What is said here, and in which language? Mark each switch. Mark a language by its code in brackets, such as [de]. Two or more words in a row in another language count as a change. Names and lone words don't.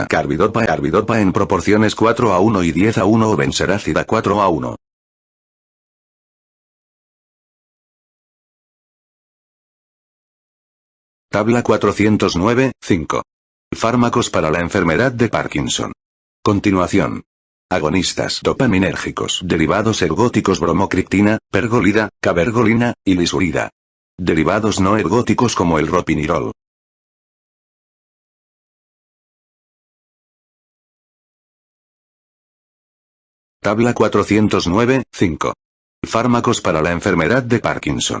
[es] Carbidopa en proporciones 4:1 y 10:1 o benseracida 4:1. Tabla 409, 5. Fármacos para la enfermedad de Parkinson. Continuación. Agonistas dopaminérgicos derivados ergóticos bromocriptina, pergolida, cabergolina, y lisurida. Derivados no ergóticos como el ropinirol. Tabla 409, 5. Fármacos para la enfermedad de Parkinson.